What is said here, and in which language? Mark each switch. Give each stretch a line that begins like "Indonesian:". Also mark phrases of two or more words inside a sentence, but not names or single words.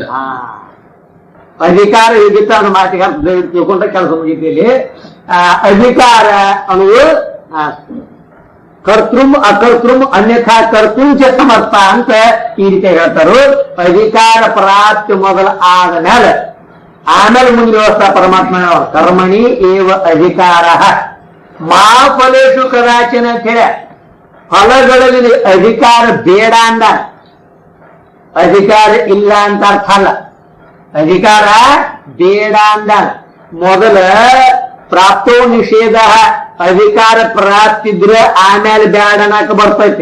Kannada: ಅಧಿಕಾರ ಯೋಗ್ಯತಾ ಅನ್ನೋ ಮಾತಿಗೆ ತಿಳ್ಕೊಂಡ್ರೆ ಕೆಲಸ ಮುಗಿತಿಯಲ್ಲಿ ಅಧಿಕಾರ ಅನ್ನುವುದು
Sanskrit: ಕರ್ತೃಂ ಅಕರ್ತೃಂ ಅನ್ಯಥಾ ಕರ್ತೃಂಚ ಸಮರ್ಥ
Kannada: ಅಂತ ಈ ರೀತಿ ಹೇಳ್ತಾರು. ಅಧಿಕಾರ ಪ್ರಾಪ್ತಿ ಮೊದಲು ಆದ ಮೇಲೆ ಆಮೇಲೆ ಮುಂದಿನ ವ್ಯವಸ್ಥಾ ಪರಮಾತ್ಮ
Sanskrit: ಕರ್ಮಣಿ ಏವ ಅಧಿಕಾರ ಮಾ ಫಲೇಶು ಕದಾಚನ
Kannada: ಅಂತ ಹೇಳ. ಫಲಗಳಲ್ಲಿ ಅಧಿಕಾರ ಬೇಡ ಅಂದ, ಅಧಿಕಾರ ಇಲ್ಲ ಅಂತ ಅರ್ಥ ಅಲ್ಲ. ಅಧಿಕಾರ ಬೇಡ ಅಂದ. ಮೊದಲ
Sanskrit: ಪ್ರಾಪ್ತೋ ನಿಷೇಧ,
Kannada: ಅಧಿಕಾರ ಪ್ರಾಪ್ತಿದ್ರೆ ಆಮೇಲೆ ಬ್ಯಾಡ ಅನ್ನಕ ಬರ್ತೈತೆ.